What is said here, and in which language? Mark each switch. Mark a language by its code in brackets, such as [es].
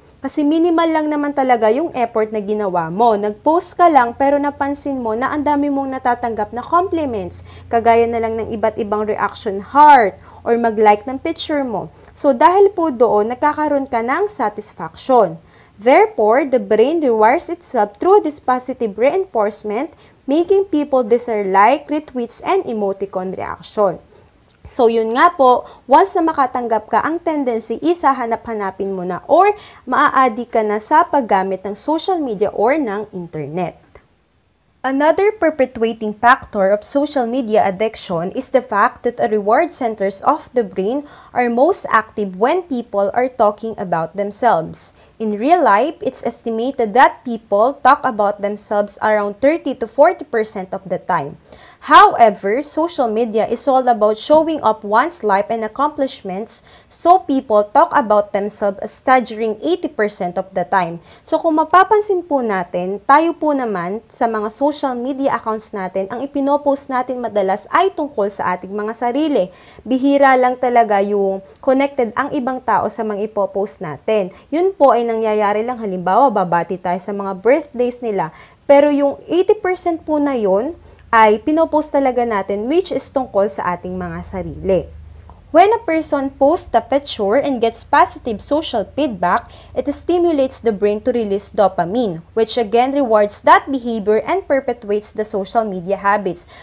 [tl] Kasi minimal lang naman talaga yung effort na ginawa mo. Nag-post ka lang pero napansin mo na ang dami mong natatanggap na compliments, kagaya na lang ng iba't ibang reaction heart or mag-like ng picture mo. So dahil po doon, nagkakaroon ka ng satisfaction. [en] Therefore, the brain rewires itself through this positive reinforcement, making people desire like, retweets, and emoticon reaction. [tl] So, yun nga po, once na makatanggap ka, ang tendency is hahanap-hanapin mo na or maa-addi ka na sa paggamit ng social media or ng internet. [en] Another perpetuating factor of social media addiction is the fact that the reward centers of the brain are most active when people are talking about themselves. In real life, it's estimated that people talk about themselves around 30 to 40% of the time. However, social media is all about showing off one's life and accomplishments, so people talk about themselves a staggering 80% of the time. [tl] So kung mapapansin po natin, tayo po naman sa mga social media accounts natin, ang ipinopost natin madalas ay tungkol sa ating mga sarili. Bihira lang talaga yung connected ang ibang tao sa mga ipopost natin. Yun po ay nangyayari lang, halimbawa babati tayo sa mga birthdays nila. Pero yung 80% po na yun, ay pinopost talaga natin which is tungkol sa ating mga sarili. [en] When a person posts a picture and gets positive social feedback, it stimulates the brain to release dopamine, which again rewards that behavior and perpetuates the social media habits.